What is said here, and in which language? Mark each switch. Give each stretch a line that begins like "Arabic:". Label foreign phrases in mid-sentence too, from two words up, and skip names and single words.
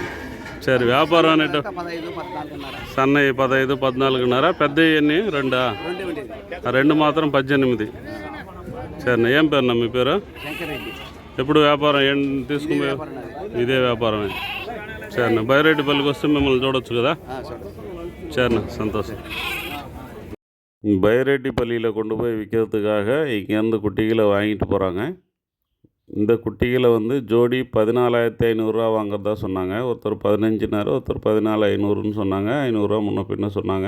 Telugu: సరే, వ్యాపారం అనేటు సన్నవి 15, 14,500. పెద్దవి ఎన్ని? 2. 2 మాత్రం 18. సరేనా. ఏం పేరున్నా మీ పేరు? ఎప్పుడు వ్యాపారం ఏం తీసుకునే? ఇదే వ్యాపారమే. సరేనా. బైరెడ్డిపల్లికి వస్తే మిమ్మల్ని చూడొచ్చు కదా.
Tamil: சரிண்ணா, சந்தோஷம். பைரெட்டிப்பள்ளியில் கொண்டு போய் விற்கிறதுக்காக இங்கேருந்து குட்டிகளை வாங்கிட்டு போகிறாங்க. இந்த குட்டிகளை வந்து ஜோடி 14,500 வாங்குறதா சொன்னாங்க. ஒருத்தர் 15, ஒருத்தர் 14,500 சொன்னாங்க. 500 முன்ன பின்ன சொன்னாங்க.